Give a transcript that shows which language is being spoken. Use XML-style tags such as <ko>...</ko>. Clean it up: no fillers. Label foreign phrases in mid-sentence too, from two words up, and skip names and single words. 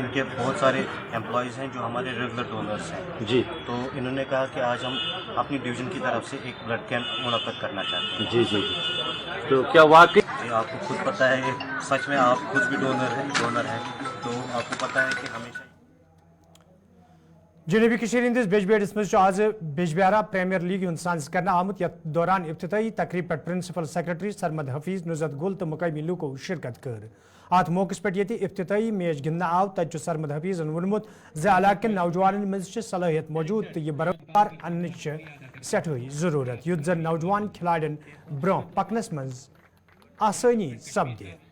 <hi>इनके बहुत सारे एम्प्लॉयज़ हैं जो हमारे</hi> <en>regular donors</en> <hi>हैं जी। तो इन्होंने कहा कि आज हम अपनी डिवीज़न की तरफ से एक</hi> <en>blood camp</en> <hi>मुनक्कद करना चाहते हैं। जी जी जी। तो क्या वाकई आपको खुद पता है, सच में आप खुद भी डोनर हैं तो आपको पता है कि हमेशा</hi> <ks>जनूबी हंदिस बेजबेड़स मज आज बेजबियारा</ks> <en>premier league</en> <ks>हूं साज करना आमुत यथ दौरान इफ्तिताई तकरीब पे</ks> <en>principal secretary</en> <ks>सरमद हफीज नुजत गुल तो मुकामी लूको शिरकत कर। अत मौके पे ये इफ्तिताई मैच गिंदना आव तत सरमद हफीज वोनमुत इलाक नौजवान मज सलाहियत मौजूद तो यह बरकरार अन सठई जरूरत युत जन नौजवान खिलाड़ियों ब्रोह पकनस मज आसानी सपदे।</ks>